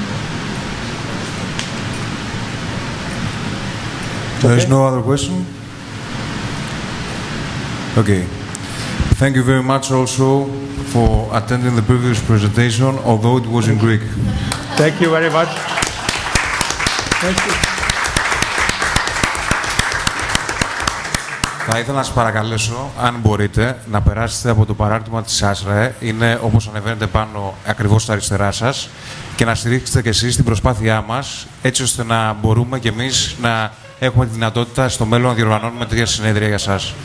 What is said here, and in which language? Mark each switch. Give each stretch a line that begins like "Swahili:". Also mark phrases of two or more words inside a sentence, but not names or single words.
English: There is no other question? Okay. Thank you very much also for attending the previous presentation, although it was in Greek. Thank you very much. Thank you.
Greek: Θα ήθελα να σας παρακαλέσω, αν μπορείτε, να περάσετε από το παράρτημα της ΑΣΡΕ, είναι όπως ανεβαίνετε πάνω ακριβώς στα αριστερά σας, και να στηρίξετε και εσείς την προσπάθειά μας, έτσι ώστε να μπορούμε και εμείς να έχουμε τη δυνατότητα στο μέλλον να διοργανώνουμε τέτοια συνέδρια για σας.